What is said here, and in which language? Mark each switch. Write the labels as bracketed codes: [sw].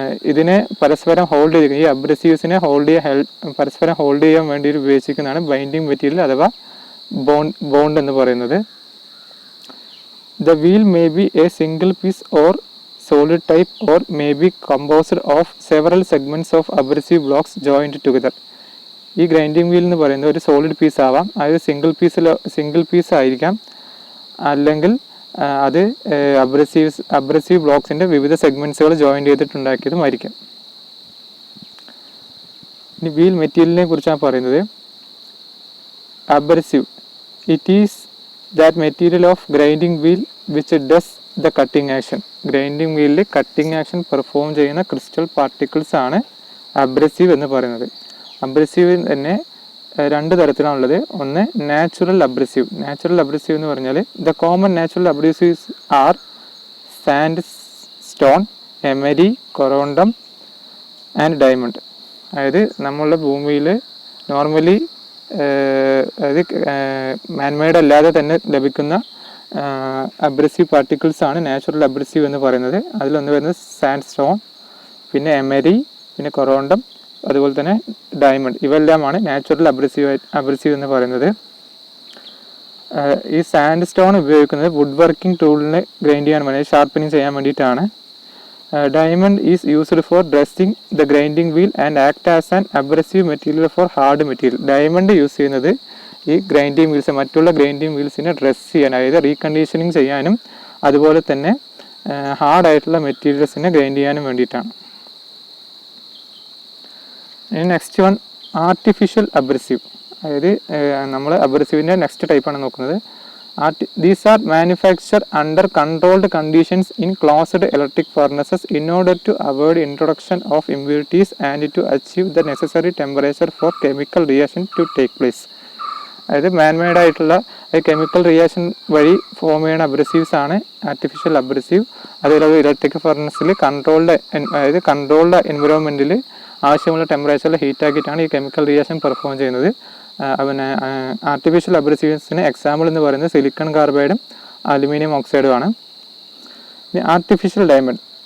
[ml] ഇതിനെ പരസ്പരം ഹോൾഡ് ചെയ്ത് ഈ അബ്രസീവ്സിനെ പരസ്പരം ഹോൾഡ് ചെയ്യാൻ വേണ്ടി ഉപയോഗിച്ചിരിക്കുന്നതാണ് ബൈൻഡിങ് മെറ്റീരിയൽ അഥവാ ബോണ്ട് എന്ന് പറയുന്നത്. [en] The wheel may be a single piece or solid type or may be composed of several segments of abrasive blocks joined together. [ml] ഈ ഗ്രൈൻഡിങ് വീൽ എന്ന് പറയുന്നത് ഒരു സോളിഡ് പീസ് ആവാം, അതായത് സിംഗിൾ പീസ് ആയിരിക്കാം, അല്ലെങ്കിൽ അത് അബ്രസീവ് ബ്ലോക്സിൻ്റെ വിവിധ സെഗ്മെൻറ്റ്സുകൾ ജോയിൻ ചെയ്തിട്ടുണ്ടാക്കിയതുമായിരിക്കാം. ഇനി വീൽ മെറ്റീരിയലിനെ കുറിച്ചാണ് പറയുന്നത്. [en] Abrasive, it is that material of grinding wheel which does the cutting action. [ml] Grinding വീലിൽ cutting action perform ചെയ്യുന്ന ക്രിസ്റ്റൽ പാർട്ടിക്കിൾസ് ആണ് അബ്രസീവ് എന്ന് പറയുന്നത്. അബ്രസീവ് തന്നെ രണ്ട് തരത്തിലാണുള്ളത്. ഒന്ന് നാച്ചുറൽ അബ്രസീവ്. [en] natural abrasive [ml] എന്ന് പറഞ്ഞാൽ [en] The common natural abrasives are sandstone, emery, corundum and diamond. [ml] അതായത് നമ്മളുടെ ഭൂമിയിൽ നോർമലി അതായത് മാൻമെയ്ഡ് അല്ലാതെ തന്നെ ലഭിക്കുന്ന അബ്രസീവ് പാർട്ടിക്കിൾസ് ആണ് നാച്ചുറൽ അബ്രസീവ് എന്ന് പറയുന്നത്. അതിലൊന്ന് വരുന്നത് സാൻഡ് സ്റ്റോൺ, പിന്നെ എമരി, പിന്നെ കൊറോണ്ടം, അതുപോലെ തന്നെ ഡയമണ്ട്. ഇവയെല്ലാമാണ് നാച്ചുറൽ അബ്രസീവ് എന്ന് പറയുന്നത്. ഈ സാൻഡ് സ്റ്റോൺ ഉപയോഗിക്കുന്നത് വുഡ് വർക്കിംഗ് ടൂളിനെ ഗ്രൈൻഡ് ചെയ്യാൻ വേണ്ടി, ഷാർപ്പനിങ് ചെയ്യാൻ വേണ്ടിയിട്ടാണ്. [en] Diamond is used for dressing the grinding wheel and act as an abrasive material for hard material. [ml] Diamond use ചെയ്യുന്നത് ഈ ഗ്രൈൻഡിങ് വീൽസ്, മറ്റുള്ള ഗ്രൈൻഡിങ് വീൽസിനെ ഡ്രസ് ചെയ്യാൻ, അതായത് റീകണ്ടീഷനിങ് ചെയ്യാനും അതുപോലെ തന്നെ ഹാർഡായിട്ടുള്ള മെറ്റീരിയൽസിനെ ഗ്രൈൻഡ് ചെയ്യാനും വേണ്ടിയിട്ടാണ്. [en] Next one artificial abrasive. [ml] അതായത് നമ്മൾ അബ്രസീവിൻ്റെ നെക്സ്റ്റ് ടൈപ്പാണ് നോക്കുന്നത്. [en] These are manufactured under controlled conditions in closed electric furnaces in order to avoid introduction of impurities and to achieve the necessary temperature for chemical reaction to take place. [ml] അതായത് man-made ആയിട്ടുള്ള chemical reaction വഴി form ചെയ്യുന്ന അബ്രസീവ്സ് ആണ് artificial abrasive. അതുപോലെ electric ഫർണസിൽ controlled എൻവിറോൺമെൻറ്റിൽ ആവശ്യമുള്ള ടെമ്പറേച്ചറിൽ ഹീറ്റാക്കിയിട്ടാണ് ഈ chemical reaction perform ചെയ്യുന്നത്. പിന്നെ ആർട്ടിഫിഷ്യൽ അബ്രസീവ്സിന് എക്സാമ്പിൾ എന്ന് പറയുന്നത് സിലിക്കൺ കാർബൈഡും അലുമിനിയം ഓക്സൈഡുമാണ്. Artificial diamond.